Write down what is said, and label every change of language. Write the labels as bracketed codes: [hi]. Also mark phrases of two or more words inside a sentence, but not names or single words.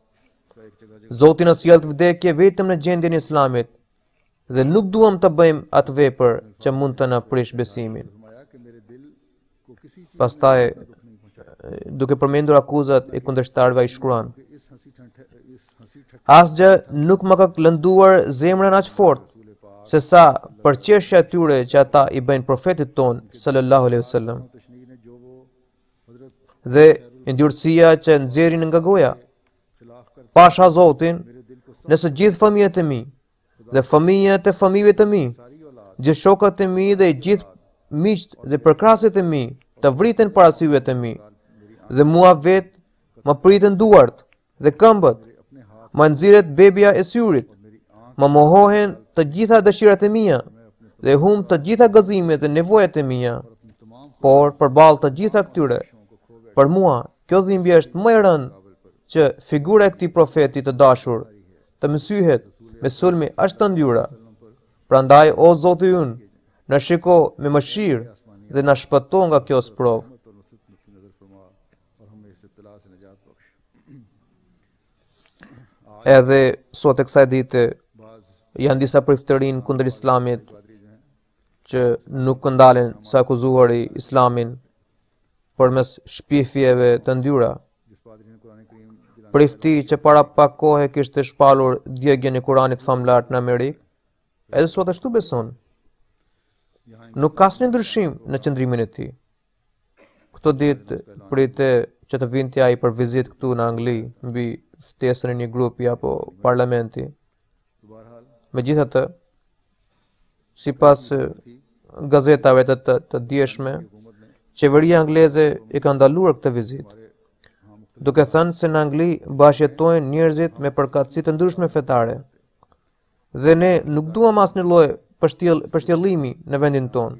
[sq] Zoti na sjell të vdekje vetëm në gjendjen e Islamit dhe nuk duam të bëjmë atë vepër që mund të na prish besimin. [ur] فرمایا کہ میرے دل کو کسی چیز [sq] Pastaj, duke përmendur akuzat e kundërshtarëve, ai shkruan: [ur] کے اس ہنسی ٹھٹھے [sq] Asgjë nuk më ka lënduar zemrën aq fort se sa përqeshja e tyre që ata i bëjnë profetit ton [ar] صلى الله عليه وسلم [ur] تشنی نے جو وہ حضرت [sq] dhe ndjurësia që nxjerrin nga goja. [ur] خلاف کر [sq] Pasha Zotin, [ur] میرے دل کو [sq] nëse gjithë fëmijët e mi dhe fëmijët e fëmijëve të mi, [ur] ساری اولاد [sq] gjithë shokët e mi dhe gjithë miqt dhe përkrasit e mi të vriten para syve të mi dhe mua vet më priten duart dhe këmbët, [ur] اپنے ہاتھ [sq] më nxirret bebja e syrit, [ur] میری آنکھ [sq] më mohohen të gjitha dëshirat e mia dhe hum të gjitha gëzimet dhe nevojat e mia. [ur] اپنی تمام [sq] Por përballë të gjitha këtyre, për mua kjo dhimbje është më e rëndë që figura e këtij profeti të dashur të mësyhet me sulmi aq të ndyra. Prandaj o Zoti ynë, na shiko me mëshirë dhe na shpëto nga kjo sprovë. [ur] اور نصرت کی نظر فرما اور ہمیں اس ابتلا سے نجات بخش. [sq] Edhe sot e kësaj dite [ur] बाज [sq] janë disa priftërin kundër Islamit [ur] قادری جو ہیں [sq] që nuk ndalen sa akuzuari Islamin përmes shpifjeve të ndyra. [ur] جس پادری نے قرآن کریم دلانے [sq] Prifti që para pak kohë kishte shpallur djegjen e Kuranit famlar në Amerikë, edhe sot ashtu beson. [ur] यहाँ [sq] Nuk ka asnjë ndryshim në qëndrimin e tij. Këto ditë prite që të vinte ai për vizitë këtu në Angli, mbi ftesën e një grupi apo parlamenti. [ur] تو بہرحال [sq] Megjithatë, sipas gazetave të dieshme, qeveria angleze i ka ndaluar këtë vizitë, duke thënë se në Angli bashkëjetojnë njerëzit me përkatësi të ndryshme fetare dhe ne nuk duam asnjë lloj përshtjellimi në vendin tonë.